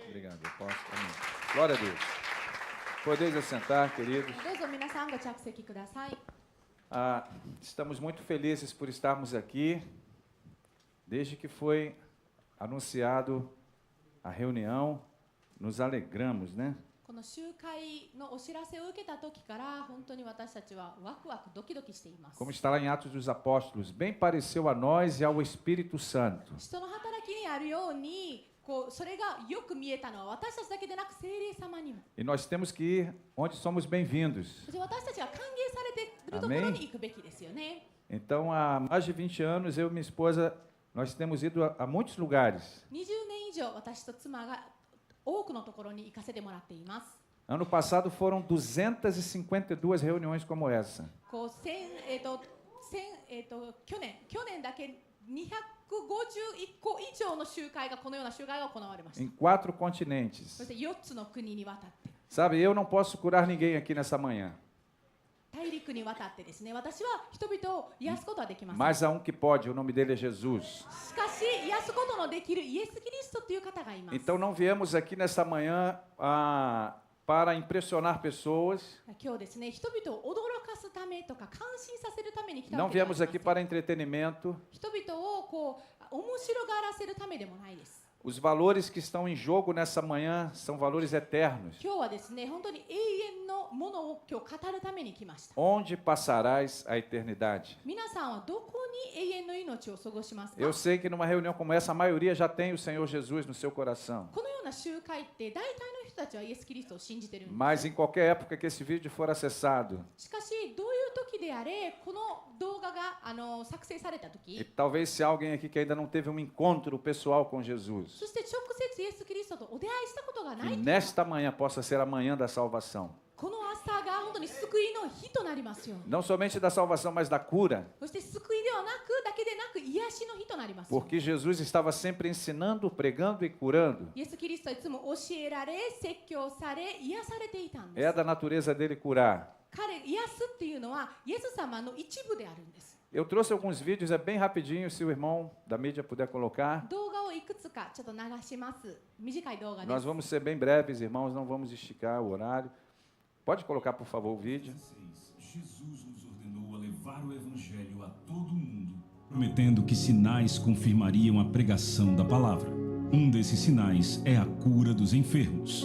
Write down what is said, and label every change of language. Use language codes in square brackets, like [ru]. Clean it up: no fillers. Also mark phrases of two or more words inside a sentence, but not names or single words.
[pt] Obrigado, apóstolo. Amém. Glória a Deus. Podeis assentar, queridos. [ja] どうぞ皆さんご着席ください。 [pt] Estamos muito felizes por estarmos aqui. Desde que foi anunciado a reunião, nos alegramos, né? [ja] この集会のお知らせを受けた時から本当に私たちはワクワクドキドキしています。 [pt] Como está lá em Atos dos Apóstolos, bem pareceu a nós e ao Espírito Santo. [ja] 人の働きにあるようにそれがよく見えたのは私たちだけでなく聖霊様にも。 [pt] E nós temos que ir onde somos bem-vindos. [ja] 私たちが歓迎されているところに行くべきですよね。 [pt] Então, há mais de 20 anos, eu e minha esposa, nós temos ido a muitos lugares. [ja] 20 年以上私と妻が多くのところに行かせてもらっています。 [pt] Ano passado foram 252 reuniões como essa. [ja] 去年だけ251個以上の集会がこのような集会が行われました。 [pt] Em 4 continentes. [ja] そして4つの国にわたって。 [pt] Sabe, eu não posso curar ninguém aqui nessa manhã. [ja] 大陸にわたってですね、私は人々を癒すことはできません。 [pt] Mas há um que pode, o nome dele é Jesus. [ja] しかし癒すことのできるイエス・キリストという方がいます。 [pt] Então não viemos aqui nessa manhã para impressionar pessoas. [ja] 今日ですね、人々を驚かすためとか感心させるために来た [pt] Não [ja] わけではあ [pt] viemos [ja] りませ [pt] aqui [ja] ん。 [pt] para entretenimento. [ja] 人々を面白がらせるためでもないです。 [pt] Os valores que estão em jogo nessa manhã são valores eternos. [ja] 今日はですね、本当に永遠のものを今日語るために来ました。 [pt] Onde passarás a eternidade? [ja] 皆さんはどこに永遠の命を過ごしますか？ [pt] Eu sei que numa reunião como essa, a maioria já tem o Senhor Jesus no seu coração. [ja] このような集会って大体の人たちはイエス・キリストを信じてるんです。 [pt] Mas em qualquer época que esse vídeo for acessado, [ja] しかしどういう時であれこの動画が作成された [pt] e [ja] 時、 [pt] talvez se há alguém aqui que ainda não teve um encontro pessoal com Jesus, [ja] そして直接イエス・キリストとお出会いしたことがな [pt] que [ja] い、 [pt] nesta manhã possa ser a manhã da salvação. [ja] この朝が本当に救いの日となりますように。 [pt] Não somente da salvação, mas da cura, [ja] そして救いではなくだけでなく癒しの日となりますように。 [pt] porque Jesus estava sempre ensinando, pregando e curando. [ja] イエス・キリストはいつも教えられ、説教され、癒されていたんで [pt] É [ja] す。 [pt] da natureza dele curar. [ja] 癒すっていうのはイエス様の一部であるんです。 [pt] Eu trouxe alguns vídeos, é bem rapidinho, se o irmão da mídia puder colocar. [ja] 動画をいくつかちょっと流します。短い動画で [pt] Nós [ja] す。 [pt] vamos ser bem breves, irmãos, não vamos esticar o horário. Pode colocar, por favor, o vídeo. Jesus nos ordenou a levar o evangelho a todo mundo, prometendo que sinais confirmariam a pregação da palavra. Um desses sinais é a cura dos enfermos.